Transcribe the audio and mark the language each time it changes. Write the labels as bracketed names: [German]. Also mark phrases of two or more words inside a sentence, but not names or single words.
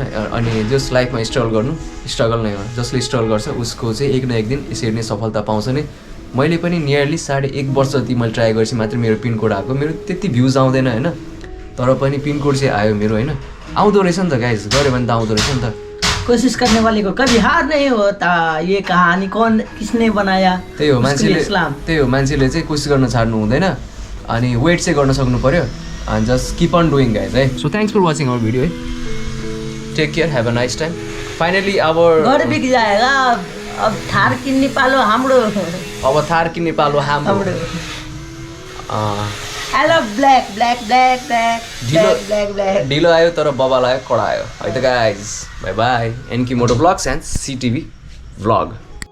[Nepali] अनि जस लाइफमा स्ट्रगल नै हो। जसले स्ट्रगल गर्छ उसको चाहिँ एक न एक दिन यसरी नै सफलता पाउँछ नै। मैले पनि नियरली 1.5 वर्ष जति मैले ट्राई गरेपछि मात्र मेरो पिनकोड आएको। मेरो त्यति भ्युज आउँदैन होइन तर पनि पिनकोड चाहिँ आयो मेरो होइन। आउँदो रहेछ नि त गाइज गऱ्यो भने त आउँदो रहेछ नि त। [Hindi] कोशिश करने वाले को कभी हार नहीं होता ये कहानी किसने बनाया। [Nepali] त्यही हो मान्छेले चाहिँ कोसिस गर्न छाड्नु हुँदैन अनि वेट चाहिँ गर्न सक्नु पर्यो [English] and just keep on doing guys so thanks for watching our video take care have a nice time finally our [Hindi] घर बिक जाएगा [Nepali] अब थार किन्ने पालो हाम्रो [English] I love black [Nepali] ढिलो आयो तर बबाल आयो कडा आयो है त [English] guys bye bye [Nepali] NK Moto Vlogs and CTV Vlog